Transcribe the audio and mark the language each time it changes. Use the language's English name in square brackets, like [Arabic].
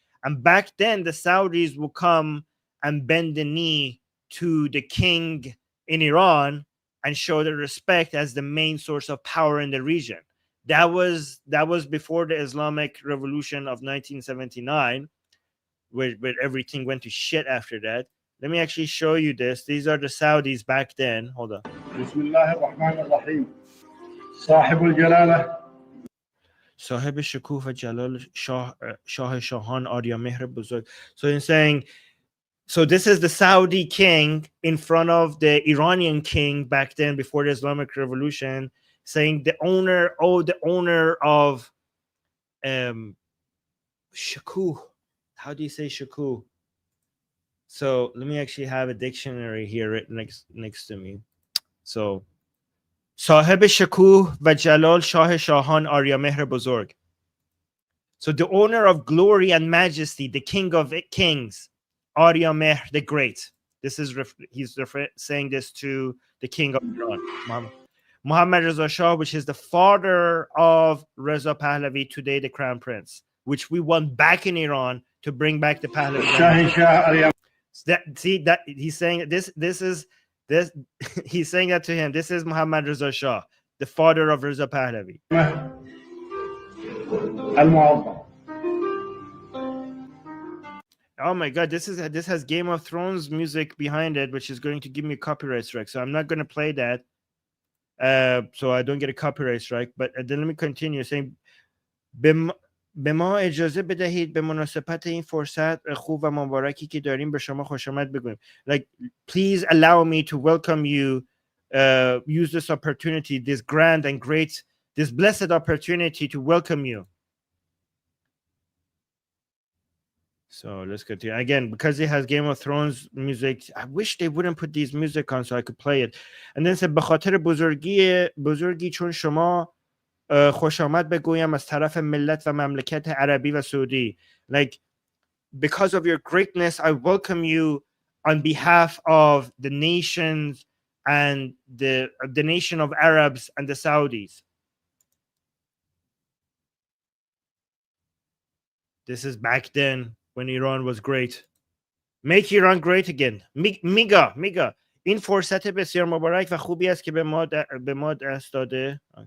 [English] And back then, the Saudis would come and bend the knee to the king in Iran and show their respect as the main source of power in the region. That was before the Islamic Revolution of 1979, where everything went to shit after that. Let me actually show you this. These are the Saudis back then. Hold on. [Arabic] Bismillah ar-Rahman ar-Rahim. [Persian] صاحب الجلالة صاحب شکوه و جلال شاه شاهان آریا مهر بزرگ. [English] So in saying, so this is the Saudi king in front of the Iranian king back then before the Islamic Revolution, saying the owner of shakuh. How do you say shakuh? So let me actually have a dictionary here right next to me. So [Persian] صاحب شکوه و جلال شاه شاهان آریا مهر بزرگ. [English] So the owner of glory and majesty, the king of kings, Arya Mehr the Great. This is he's saying this to the king of Iran, Mohammad Reza Shah, which is the father of Reza Pahlavi, today the crown prince, which we want back in Iran to bring back the Pahlavi. That he's saying this. He's saying that to him. This is Mohammad Reza Shah, the father of Reza Pahlavi. Oh my God, this has Game of Thrones music behind it, which is going to give me a copyright strike. So I'm not going to play that, so I don't get a copyright strike. But then let me continue saying, [Persian] به ما اجازه بدهید به مناسبت این فرصت خوب و مبارکی که داریم به شما خوش آمد بگویم. [English] Like, please allow me to welcome you, use this opportunity, this grand and great, this blessed opportunity to welcome you. So let's continue. Again, because it has Game of Thrones music, I wish they wouldn't put these music on so I could play it. And then said [Persian] به خاطر بزرگی چون شما خوش آمد بگویم از طرف ملت و مملکت عربی و سعودی. [English] Like, because of your greatness, I welcome you on behalf of the nations and the nation of Arabs and the Saudis. This is back then when Iran was great. Make Iran great again. [Persian] میگا این فرصت بسیار مبارک و خوبی است که به ما دست داده.